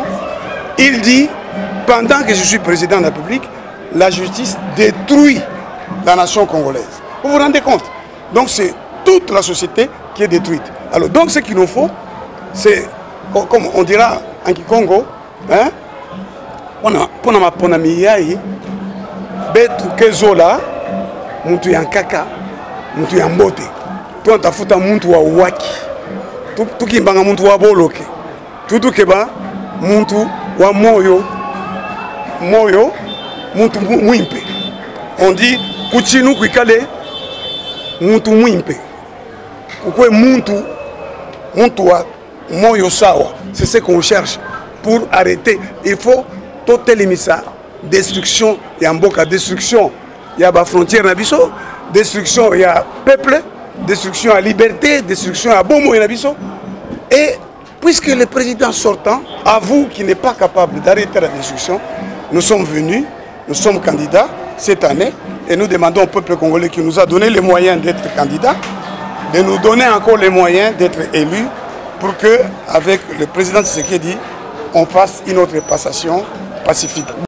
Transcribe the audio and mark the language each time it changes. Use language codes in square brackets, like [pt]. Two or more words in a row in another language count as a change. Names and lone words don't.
[fr] Il dit, pendant que je suis président de la République, la justice détruit la nation congolaise. Vous vous rendez compte? Donc c'est toute la société qui est détruite. Alors donc ce qu'il nous faut, c'est, comme on dira en Kikongo, hein, [kg] pona miyai, betu kezola, muntu ya kaka, muntu ya mbote. [sw] Tuan tafuta muntu wa waki. [ln] Tukimbanga muntu wa boloke. [lua] Tutukeba muntu wa moyo. Moyo, muntu mwimpe. [fr] On dit [lua] kuchinu kwikale muntu mwimpe. Kukwe muntu wa moyo sawa. [fr] C'est ce qu'on cherche pour arrêter. Il faut tout éliminer destruction, il y a mboka destruction, il y a la frontière nabiso, destruction, il y a peuple, destruction à liberté, destruction à bon mot nabiso. Et puisque le président sortant avoue qu'il n'est pas capable d'arrêter la destruction, nous sommes venus, nous sommes candidats cette année et nous demandons au peuple congolais qui nous a donné les moyens d'être candidats, de nous donner encore les moyens d'être élus pour que, avec le président Tshisekedi, on fasse une autre passation pacifique.